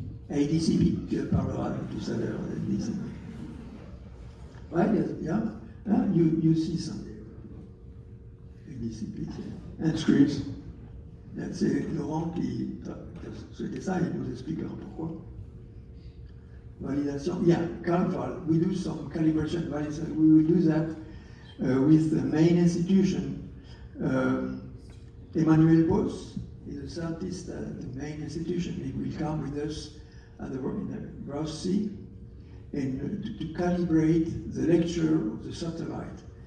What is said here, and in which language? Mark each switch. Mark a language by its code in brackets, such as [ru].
[fr] ADCP, tu parleras tout à l'heure. [en] Right, yeah. You see some ADCP and Scripps. [fr] C'est Laurent qui souhaitait ça, il nous expliquera pourquoi. [en] Validation, yeah, CalVal. We do some calibration validation. We will do that with the main institution. Emmanuel Bos is a scientist at the main institution. He will come with us at the Ross Sea and to calibrate the lecture of the satellite.